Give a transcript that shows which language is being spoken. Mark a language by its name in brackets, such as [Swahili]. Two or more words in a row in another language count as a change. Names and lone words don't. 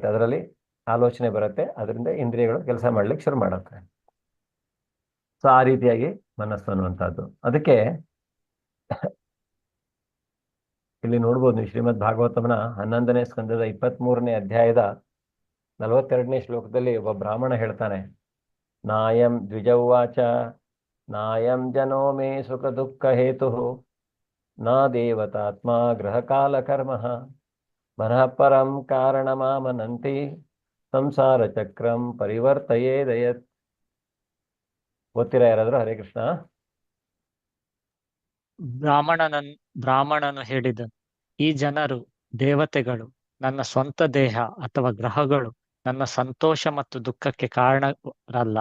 [Kannada] ಅದರಲ್ಲಿ ಆಲೋಚನೆ ಬರುತ್ತೆ, ಅದರಿಂದ ಇಂದ್ರಿಯಗಳು ಕೆಲಸ ಮಾಡ್ಲಿಕ್ಕೆ ಶುರು ಮಾಡುತ್ತೆ. ಸೊ ಆ ರೀತಿಯಾಗಿ ಮನಸ್ಸು ಅನ್ನುವಂಥದ್ದು. ಅದಕ್ಕೆ ಇಲ್ಲಿ ನೋಡ್ಬೋದು ನೀವು, ಶ್ರೀಮದ್ ಭಾಗವತಮನ 11ನೇ ಸ್ಕಂದದ 23ನೇ ಅಧ್ಯಾಯದ 42ನೇ ಶ್ಲೋಕದಲ್ಲಿ ಒಬ್ಬ ಬ್ರಾಹ್ಮಣ ಹೇಳ್ತಾನೆ, [Sanskrit] ನಾಯಂ ದ್ವಿಜೌವಾಚ ನಾಯಂ ಜನೋ ಮೇ ಸುಖ ದುಃಖ ಹೇತು ನ ದೇವತಾತ್ಮ ಗ್ರಹ ಕಾಲ ಕರ್ಮ ಮನಃ ಪರಂ ಕಾರಣಮಾಮನಂತಿ ಸಂಸಾರ ಚಕ್ರಂ ಪರಿವರ್ತಯೇದಯತ್. [Kannada] ಗೊತ್ತಿರ ಯಾರಾದ್ರೂ? ಹರೇ ಕೃಷ್ಣ. ಬ್ರಾಹ್ಮಣನು ಹೇಳಿದನು, ಈ ಜನರು ದೇವತೆಗಳು, ನನ್ನ ಸ್ವಂತ ದೇಹ ಅಥವಾ ಗ್ರಹಗಳು ನನ್ನ ಸಂತೋಷ ಮತ್ತು ದುಃಖಕ್ಕೆ ಕಾರಣರಲ್ಲ.